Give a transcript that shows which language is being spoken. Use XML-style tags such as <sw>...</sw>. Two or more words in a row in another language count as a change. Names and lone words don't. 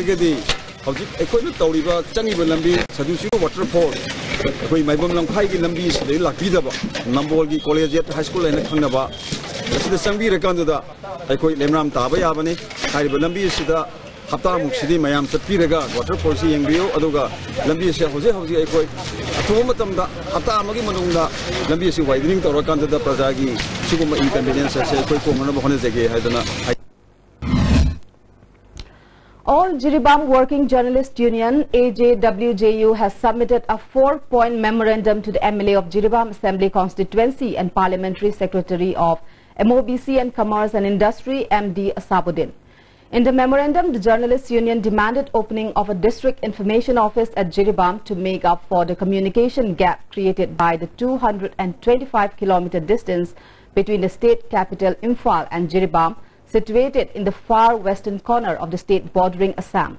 <en>Waterfall,</en> <mni>Maibam Lampai Lambi, Lakidaba, Nambolgi College, High School, and Kanaba, ꯑꯁꯤꯗ ꯆꯪꯕꯤꯔꯀꯥꯟꯗꯨꯗ ꯑꯩꯈꯣꯏ ꯂꯦꯝꯔꯥꯝ ꯇꯥꯕ ꯌꯥꯕꯅꯤ ꯍꯥꯏꯔꯤꯕ ꯂꯝꯕꯤ ꯑꯁꯤꯗ ꯍꯞꯇꯥꯃꯨꯛꯁꯤꯗꯤ ꯃꯌꯥꯝ ꯆꯠꯄꯤꯔꯒ ꯋꯥꯇꯔ ꯐꯣꯜꯁꯤ ꯌꯦꯡꯕꯤꯌꯨ ꯑꯗꯨꯒ ꯂꯝꯕꯤ ꯑꯁꯤ ꯍꯧꯖꯤꯛ ꯑꯩꯈꯣꯏ ꯑꯊꯨꯕ ꯃꯇꯝꯗ ꯍꯞꯇꯥ ꯑꯃꯒꯤ ꯃꯅꯨꯡꯗ ꯂꯝꯕꯤ ꯑꯁꯤ ꯋꯥꯏꯗꯅꯤꯡ ꯇꯧꯔꯀꯥꯟꯗ ꯄ꯭ꯔꯖꯥꯒꯤ ꯁꯤꯒꯨꯝꯕ ꯏꯟꯀꯟꯚꯤꯅꯤꯌꯦꯟꯁ ꯑꯁꯤ ꯑꯩꯈꯣꯏ ꯀꯣꯛꯅꯅꯕ ꯍꯣꯠꯅꯖꯒꯦ ꯍꯥꯏꯗꯅ</mni> <en>All Jiribam Working Journalist Union AJWJU has submitted a 4-point memorandum to the MLA of Jiribam Assembly Constituency and Parliamentary Secretary of MOBC and Commerce and Industry MD Asabuddin. In the memorandum, the Journalists Union demanded opening of a district information office at Jiribam to make up for the communication gap created by the 225-kilometer distance between the state capital Imphal and Jiribam, situated in the far western corner of the state bordering Assam.</en>